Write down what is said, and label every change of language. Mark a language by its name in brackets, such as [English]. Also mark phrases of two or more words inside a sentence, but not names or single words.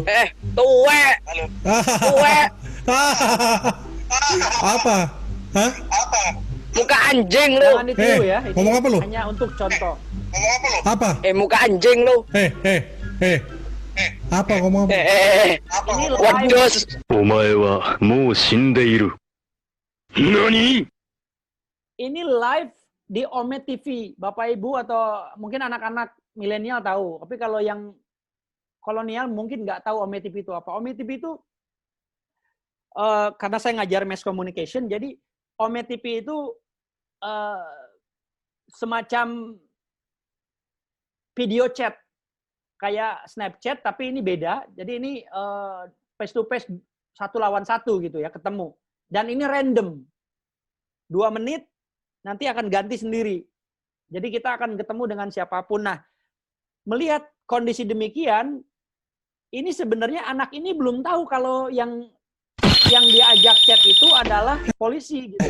[Indonesian] tuwe. Tuwe. Apa? Hah? Muka anjing lu. Jangan ditiru ya. Ini ngomong apa lu? hanya untuk contoh. Apa? Muka anjing lu. Apa ngomong apa? Ini live, Waduh. [Japanese] お前はもう死んでいる。何？ [Indonesian] ini live di Ome TV. Bapak Ibu atau mungkin anak-anak milenial tahu. Tapi kalau yang kolonial mungkin nggak tahu Ome TV itu apa. Ome TV itu karena saya ngajar [English] mass communication, [Indonesian] jadi Ome TV itu semacam [English] video chat [Indonesian] kayak Snapchat, tapi ini beda. Jadi ini [English] face to face [Indonesian] 1 lawan 1 gitu ya, ketemu. Dan ini random. 2 menit nanti akan ganti sendiri. Jadi kita akan ketemu dengan siapapun. Nah, melihat kondisi demikian, ini sebenarnya anak ini belum tahu kalau yang diajak chat itu adalah polisi gitu.